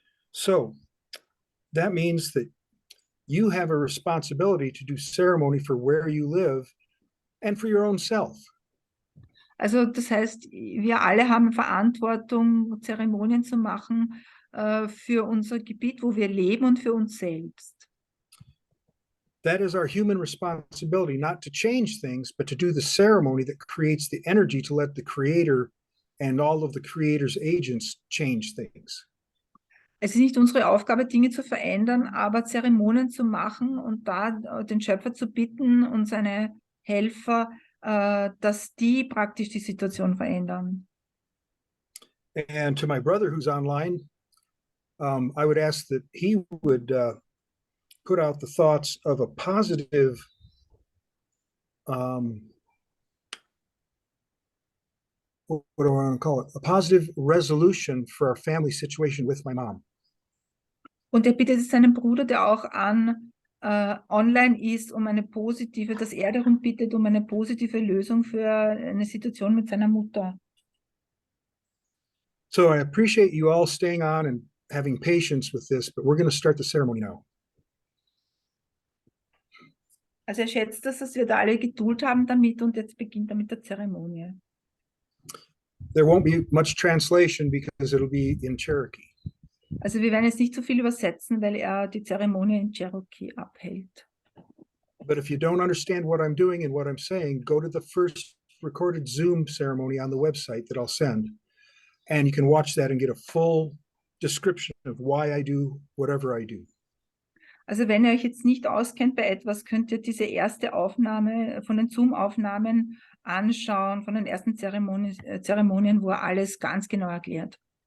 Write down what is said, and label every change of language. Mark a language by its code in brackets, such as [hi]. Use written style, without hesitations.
[en] So that means that you have a responsibility to do ceremony for where you live and for your own self. [de] Also das heißt, wir alle haben Verantwortung, Zeremonien zu machen für unser Gebiet, wo wir leben und für uns selbst. [en] That is our human responsibility, not to change things, but to do the ceremony that creates the energy to let the creator and all of the creator's agents change things. [de] Es ist nicht unsere Aufgabe, Dinge zu verändern, aber Zeremonien zu machen und da den Schöpfer zu bitten und seine Helfer, dass die praktisch die Situation verändern. [en] And to my brother who's online, I would ask that he would put out the thoughts of a positive what do I want to call it? A positive resolution for our family situation with my mom. [de] Und er bittet seinen Bruder, der auch online ist, dass er darum bittet, um eine positive Lösung für eine Situation mit seiner Mutter. [en] So I appreciate you all staying on and having patience with this, but we're going to start the ceremony now. [de] Also er schätzt das, dass wir da alle Geduld haben damit und jetzt beginnt er mit der Zeremonie. [en] There won't be much translation because it'll be in Cherokee. [de] Also wir werden jetzt nicht so viel übersetzen, weil er die Zeremonie in Cherokee abhält. [en] But if you don't understand what I'm doing and what I'm saying, go to the first recorded Zoom ceremony on the website that I'll send, and you can watch that and get a full description of why I do whatever I do. [de] Also wenn ihr euch jetzt nicht auskennt bei etwas, könnt ihr diese erste Aufnahme von den Zoom-Aufnahmen anschauen, von den ersten Zeremonien, wo er alles ganz genau erklärt.